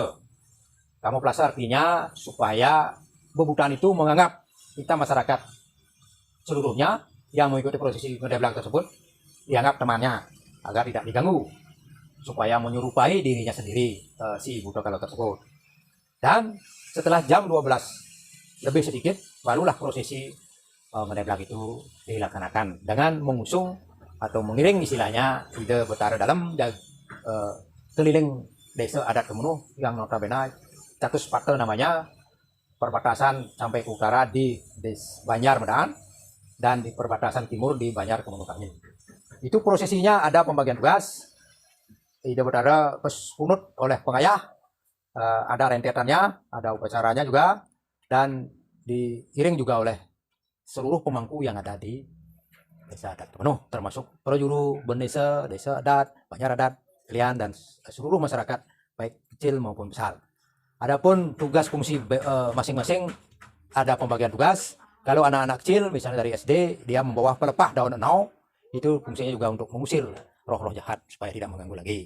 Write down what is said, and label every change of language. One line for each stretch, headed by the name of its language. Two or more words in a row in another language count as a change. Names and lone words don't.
Indonesian: Kamuflase artinya supaya bebutan itu menganggap kita masyarakat seluruhnya yang mengikuti prosesi ngedeblag tersebut dianggap temannya agar tidak diganggu, supaya menyerupai dirinya sendiri si Buddha Kala tersebut. Dan setelah jam 12 lebih sedikit barulah prosesi ngedeblag itu dilaksanakan dengan mengusung atau mengiring istilahnya ide betara dalam keliling desa adat Kemenuh yang notabene Catus Pate namanya, perbatasan sampai ke utara di Banjar Medan dan di perbatasan timur di Banjar Kemenuh Kami. Itu prosesinya ada pembagian tugas, ide betara punut oleh pengayah, ada rentetannya, ada upacaranya juga, dan diiring juga oleh seluruh pemangku yang ada di desa adat Kemenuh, termasuk prajuru, bendesa, desa adat, Banjar adat, kalian dan seluruh masyarakat baik kecil maupun besar. Adapun tugas fungsi masing-masing ada pembagian tugas. Kalau anak-anak kecil misalnya dari SD dia membawa pelepah daun enau, itu fungsinya juga untuk mengusir roh-roh jahat supaya tidak mengganggu lagi.